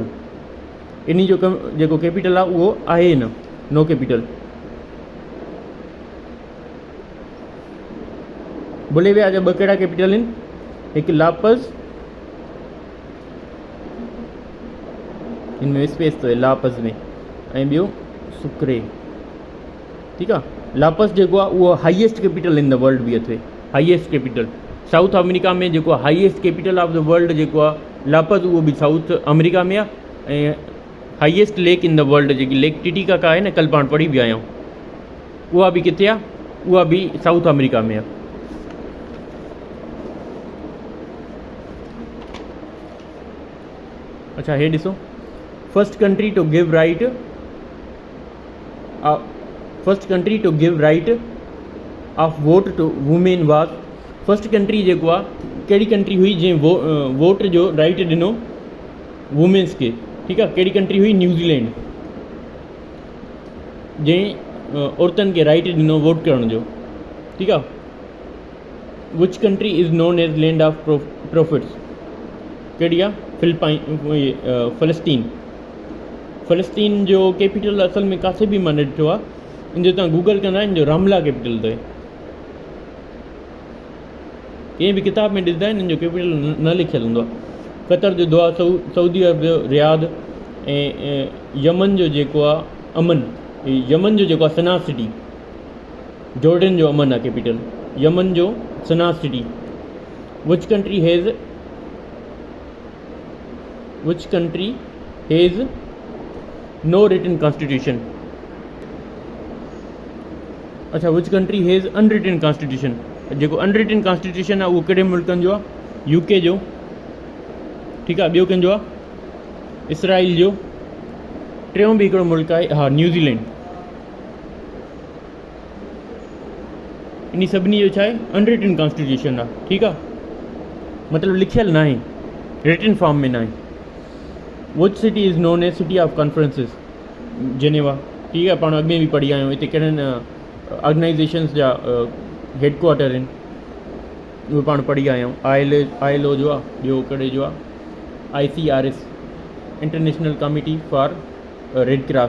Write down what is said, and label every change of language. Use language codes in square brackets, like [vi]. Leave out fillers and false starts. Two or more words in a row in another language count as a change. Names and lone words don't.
[sd] इन जो जेको कैपिटल आहे उहो आहे न, [en] no capital. [sd] बोलेविया जा 2 कहिड़ा कैपिटल आहिनि? हिकु लापस, हिन में स्पेस [ur] تو ہے [sd] लापस में, ऐं ॿियो सुक्रे। ठीकु आहे, लापस जेको आहे उहो [en] highest capital in the world [sd] बि अथव, [en] highest capital. [sd] साउथ अमेरिका में जेको [en] highest capital of the world [sd] जेको आहे लापस, उहो बि साउथ अमेरिका में आहे। ऐं [en] highest lake in the world [sd] जेकी लेक टिटिकाका आहे न, कल्ह पाण पढ़ी बि आया आहियूं, उहा बि किथे आहे? उहा बि साउथ अमेरिका में आहे। अच्छा, हे ॾिसो, [en] first country to give right of vote to women was. first country [sd] जेको आहे, कहिड़ी कंट्री हुई जंहिं वोट जो राइट ॾिनो वुमेन्स खे? ठीकु आहे, कहिड़ी कंट्री हुई? न्यूज़ीलैंड, जंहिं औरतुनि खे राइट ॾिनो वोट करण जो। ठीकु आहे, [en] which country is known as land of prophets? [sd] कहिड़ी आहे? फ़लस्तीन। फ़लस्तीन जो कैपिटल असल में किथे बि मां न ॾिठो आहे, इन जो तव्हां गूगल कंदा, इन जो रामला कैपिटल अथव। कंहिं बि किताब में ॾिसंदा आहिनि इन जो कैपिटल न लिखियलु हूंदो आहे। कतर जो दोहा, सऊदी अरब जो रियाद, ऐं यमन जो जेको आहे अमन, यमन जो जेको आहे सना सिटी। जॉर्डन जो अमन आहे कैपिटल, यमन जो सना सिटी। [en] which country has no written constitution? अच्छा, which country has unwritten constitution? [sd] जेको [en] unwritten constitution [sd] आहे उहो कहिड़े मुल्कनि जो आहे? यूके जो। ठीकु आहे, ॿियो कंहिंजो आहे? इसराइल जो। टियों बि हिकिड़ो मुल्क आहे, हा, न्यूज़ीलैंड। इन सभिनी जो छा आहे? [en] unwritten constitution [sd] आहे। ठीकु आहे, मतिलबु लिखियलु न आहे, [en] written form [sd] में न आहे। [en] which city is known as city of conferences? [sd] जेनेवा। ठीकु आहे, पाण अॻिमें बि पढ़ी आया आहियूं, हिते कहिड़नि ऑर्गेनाइज़ेशन्स जा हेडक्वार्टर आहिनि, उहे पाण पढ़ी आया आहियूं। ILO जो आहे, ॿियो कहिड़े जो आहे? ICRS, इंटरनेशनल कमिटी फॉर रेड क्रॉस।